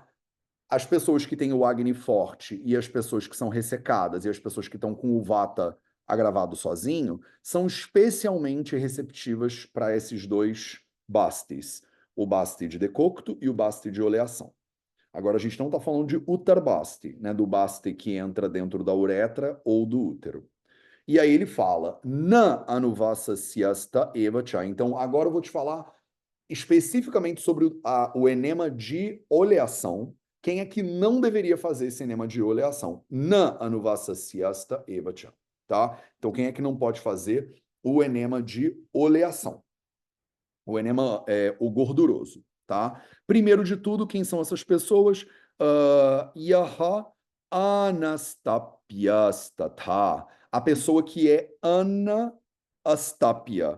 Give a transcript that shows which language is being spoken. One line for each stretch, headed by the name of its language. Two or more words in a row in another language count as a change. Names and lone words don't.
Portuguese: As pessoas que têm o Agni forte e as pessoas que são ressecadas e as pessoas que estão com o Vata agravado sozinho são especialmente receptivas para esses dois bastis, o basti de decocto e o basti de oleação. Agora, a gente não está falando de utarbasti, né, do basti que entra dentro da uretra ou do útero. E aí ele fala,
Sanskrit: न अनुवास सिअस्त एवच.
Portuguese: Então, agora eu vou te falar especificamente sobre o enema de oleação. Quem é que não deveria fazer esse enema de oleação?
Sanskrit: न अनुवास सिअस्त एवच,
Portuguese: tá? Então, quem é que não pode fazer o enema de oleação? O enema é o gorduroso, tá? Primeiro de tudo, quem são essas pessoas?
Sanskrit: यः अनस्ताप्यस्तथा.
Portuguese: A pessoa que é anastapya.